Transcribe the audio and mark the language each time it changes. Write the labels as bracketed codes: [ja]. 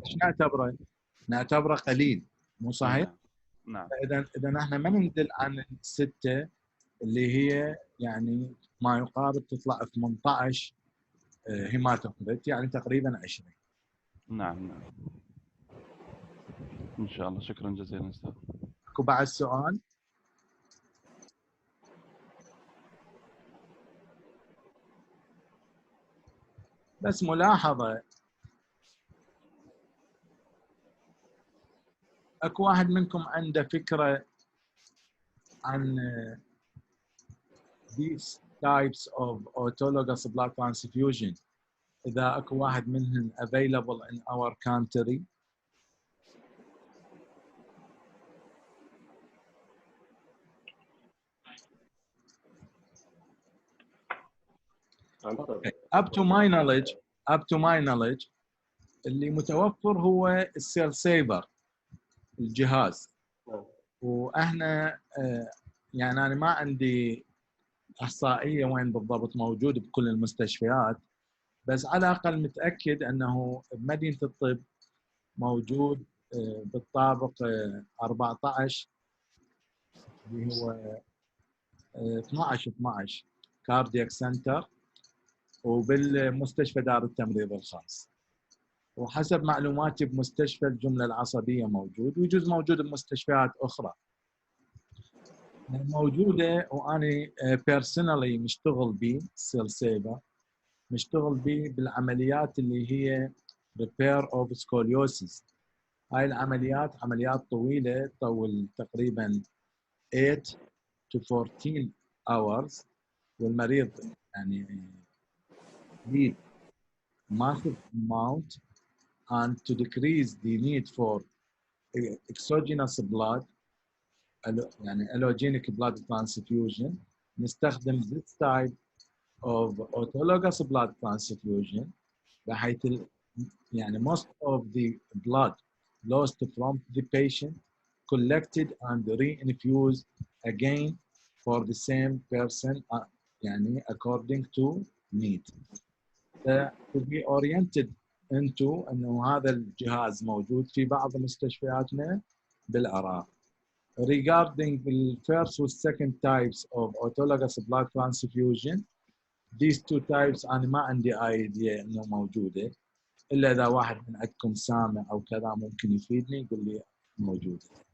[ar] ايش نعتبره قليل مو صحيح؟ نعم. اذا احنا ما ننزل عن 6 اللي هي يعني ما يقارب تطلع 18 هيماتوكريت يعني تقريبا 20. نعم ان شاء الله. شكرا جزيلا استاذ. اكو بعد سؤال؟ بس ملاحظه اكو واحد منكم عنده فكره عن [en] these types of autologous blood transfusion [ar] اذا اكو واحد منهم [en] available in our country؟ Okay. Up to my knowledge [ar] اللي متوفر هو السيل سيفر الجهاز. واحنا يعني انا ما عندي احصائيه وين بالضبط موجود بكل المستشفيات، بس على الاقل متاكد انه بمدينه الطب موجود بالطابق 14 اللي هو 12 كاردياك سنتر، وبالمستشفى دار التمريض الخاص. وحسب معلوماتي بمستشفى الجملة العصبية موجود، ويجوز موجود بمستشفيات أخرى موجودة. وأنا بيرسونالي مشتغل بي سيل سيفر، مشتغل بي بالعمليات اللي هي [en] repair of scoliosis. [ar] هاي العمليات عمليات طويلة تطول تقريبا [en] 8 to 14 hours، [ar] والمريض يعني [en] need massive amount and to decrease the need for exogenous blood يعني allogenic blood transfusion نستخدم this type of autologous blood transfusion، [ar] بحيث يعني [en] most of the blood lost from the patient collected and reinfused again for the same person يعني according to need. To be oriented into [ar] انه هذا الجهاز موجود في بعض مستشفياتنا بالعراق. [en] Regarding the first and second types of autologous blood transfusion, these two types [ar] أنا ما عندي idea إنه موجودة، إلا إذا واحد من عندكم سامع أو كذا ممكن يفيدني يقول لي موجودة.